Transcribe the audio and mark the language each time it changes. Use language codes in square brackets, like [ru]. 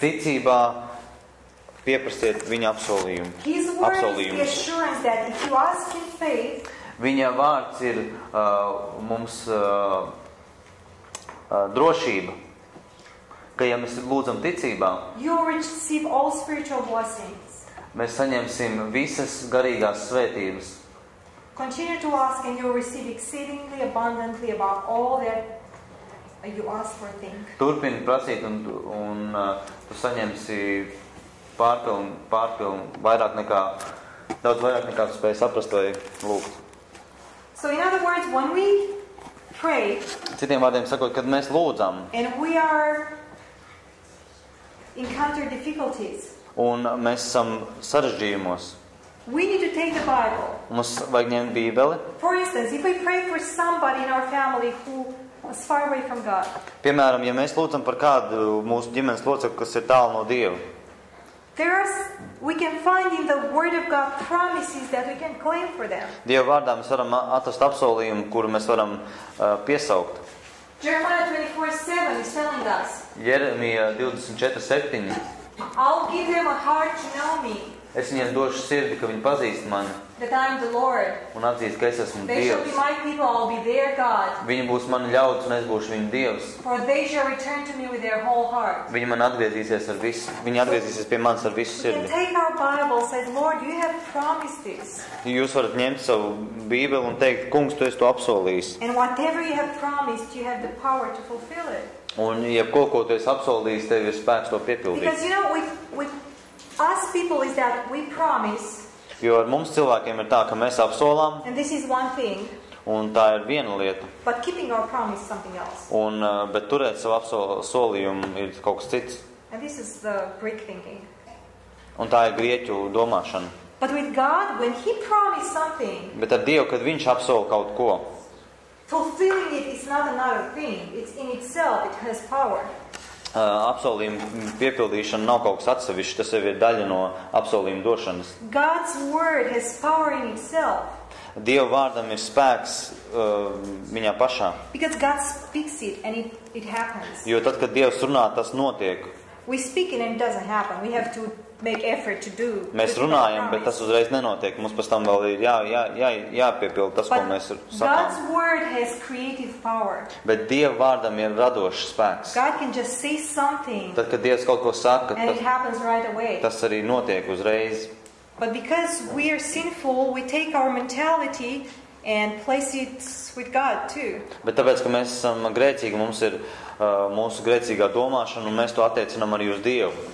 [lv] ticībā pieprasiet viņa apsolījumu. [en] His Word is the [lv] Apsolījumus. [en] assurance that if you ask in faith, [lv] Viņa vārds ir mums drošība, ka ja mēs lūdzam ticībā, [en] you will receive all spiritual blessings. [lv] mēs saņemsim visas garīgās svētības. [en] Continue to ask and you will receive exceedingly abundantly above all that you ask or think. [lv] Turpini prasīt un tu saņemsi pārpilnu, daudz vairāk nekā tu spēj saprast vai lūgt. [en] So in other words, when we pray [lv] Citiem vārdiem sakot, kad mēs lūdzam [en] and we are encounter difficulties, [lv] un mēs esam sarežģījumos, [en] we need to take the Bible. [lv] mums vajag ņemt Bībeli. [en] For instance, if we pray for somebody in our family who is far away from God, [lv] Piemēram, ja mēs lūdzam par kādu mūsu ģimenes locekli, kas ir tālu no Dieva, [en] we can find in the Word of God promises that we can claim for them. [lv] Dieva vārdā mēs varam atrast apsolījumu, kuru mēs varam piesaukt. [en] Jeremiah 24:7 is telling us, [lv] Jeremija 24:7. [en] I'll give them a heart to know me, [lv] Es viņiem došu sirdi, ka viņi pazīst mani [en] that I am the Lord. [lv] un atzīst, ka es esmu [en] They shall be [lv] Dievs. [en] my people, I'll be their God. [lv] Viņi būs mani ļauds un es būšu viņu Dievs. [en] For they shall return to me with their whole heart. [lv] Viņi man atgriezīsies ar visu. Viņi atgriezīsies pie manis ar visu [en] We can take our Bible and say, Lord, you have promised this. [lv] Jūs varat ņemt savu Bībeli un teikt, kungs, tu esi to apsolījis. [en] And whatever you have promised, you have the power to fulfill it. [lv] Un jebko, ko tu esi apsolījis, tev ir spēks to piepildīt. [en] Because you know, with us people is that we promise, [lv] Jo ar mums cilvēkiem ir tā, ka mēs apsolām, [en] and this is one thing, [lv] un tā ir viena lieta. [en] but keeping our promise is something else. [lv] Bet turēt savu solījumu ir kaut kas cits. [en] And this is the Greek thinking. [lv] Un tā ir grieķu domāšana. [en] But with God, when He promised something, [lv] Bet ar Dievu, kad viņš apsola kaut ko, [en] fulfilling it is not another thing. It's in itself, it has power. [lv] apsolījuma piepildīšana nav kaut kas atsevišķs, tas jau ir daļa no apsolījuma došanas. [en] God's word has power in itself. [lv] Dieva vārdam ir spēks viņā pašā. [en] Because God speaks it and it happens. [lv] Jo tad, kad Dievs runā, tas notiek. [en] We speak it and it doesn't happen. We have to make effort to do. [lv] Mēs runājam, bet tas uzreiz nenotiek. Mums pēc tam vēl ir jāpiepilda tas, ko mēs [en] God's [lv] sakām. [en] word has creative power. [lv] Bet Dieva vārdam ir radošs spēks. [en] God can just say something [lv] Tad, kad Dievs kaut ko saka, [en] and it happens right away. [lv] tas arī notiek uzreiz. [en] But because we are sinful, we take our mentality and place it with God too. [lv] Bet tāpēc, ka mēs esam grēcīgi, mums ir mūsu grēcīgā domāšana, un mēs to attiecinām arī uz Dievu.